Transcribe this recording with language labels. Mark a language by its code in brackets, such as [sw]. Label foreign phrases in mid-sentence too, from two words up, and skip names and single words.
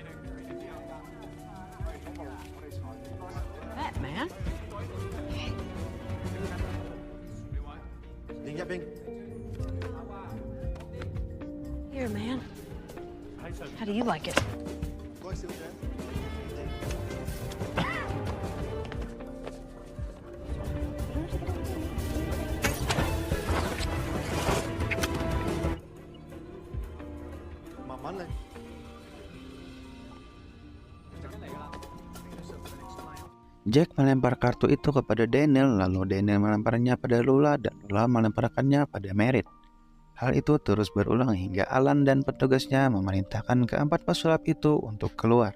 [yue] Batman? 另一邊。 [en] Here, man. How do you like it? [yue] 唔該，小姐。 慢慢嚟。 [id] Jack melempar kartu itu kepada Daniel, lalu Daniel melemparnya pada Lula dan Lula melemparkannya pada Meredith. Hal itu terus berulang hingga Alan dan petugasnya memerintahkan keempat pesulap itu untuk keluar.